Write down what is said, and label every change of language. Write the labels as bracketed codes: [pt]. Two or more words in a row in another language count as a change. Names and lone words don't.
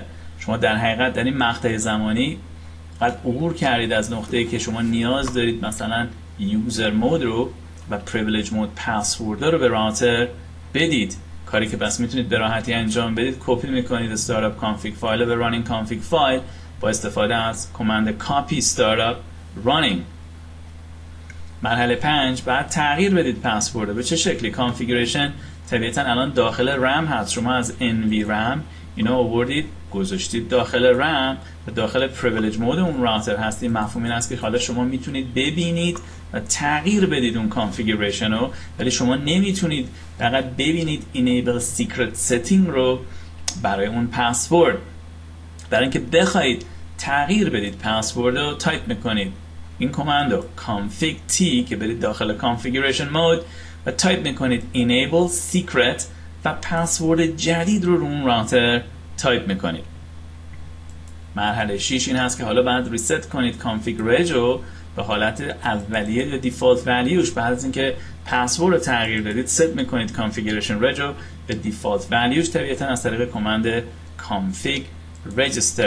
[fa] شما در حقیقت در این مقطع زمانی قد عبور کردید از نقطه‌ای که شما نیاز دارید مثلا [en] user mode [fa] رو و [en] privilege mode password [fa] رو به راوتر بدید. کاری که بس میتونید به راحتی انجام بدید کپی میکنید [en] startup config file [fa] به [en] running config file [fa] با استفاده از [en] command copy startup running. [fa] مرحله 5 بعد تغییر بدید پسورد. به چه شکلی؟ کانفیگوریشن طبیعتا الان داخل رم هست. شما از NVRAM اینو آوردید گذاشتید داخل رم و داخل [en] privilege mode [fa] اون راوتر هستی. مفهوم این است که حالا شما میتونید ببینید و تغییر بدید اون کانفیگوریشن رو، ولی شما نمیتونید فقط ببینید [en] enable secret setting [fa] رو برای اون پسورد. برای اینکه بخواید تغییر بدید پسورد رو تایپ میکنید این کامندو [en] config t [fa] که برید داخل [en] configuration mode [fa] و تایپ میکنید [en] enable secret [fa] و پسورد جدید رو اون راوتر تایپ میکنید. مرحله 6 این هست که حالا بعد ریست کنید config رو به حالت اولیه یا [en] default value. [fa] بعد از اینکه پسورد رو تغییر دادید ست میکنید configuration رو به [en] default value [fa] طبیعتا از طریق [en] command config register.